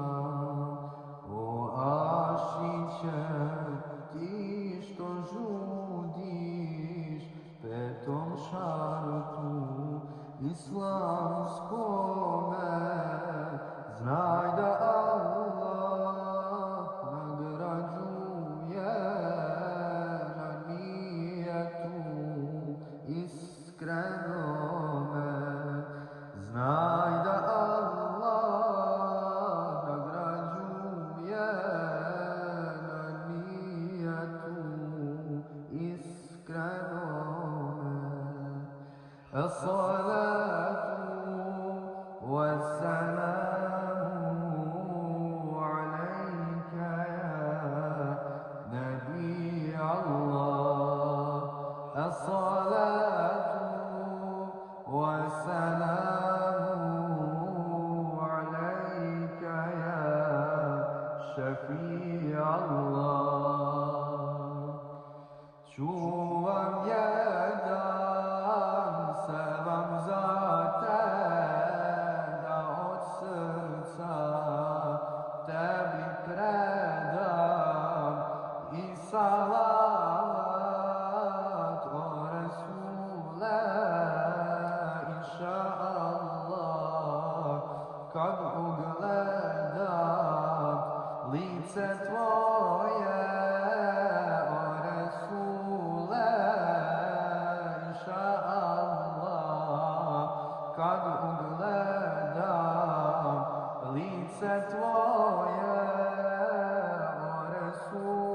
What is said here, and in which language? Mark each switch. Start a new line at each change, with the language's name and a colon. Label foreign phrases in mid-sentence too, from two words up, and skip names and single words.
Bosnian: O Ašiće, ti što žudiš petom šartu islamskome, znaj da Allah nagrađuje na nijetu iskrenome. Znaj da Allah nagrađuje na nijetu iskrenome.
Arabic: الصلاة والسلام عليك يا نبي الله. الصلاة والسلام عليك يا شفيع الله.
Bosnian: Čuvam jedan selam za te, da od srca tebi predam i salavat o Resule,
Arabic: إن شاء الله,
Bosnian: kad ugledam lice tvoje, o Resule,
Arabic: إن شاء الله,
Bosnian: kad ugledam lice tvoje, o Resule.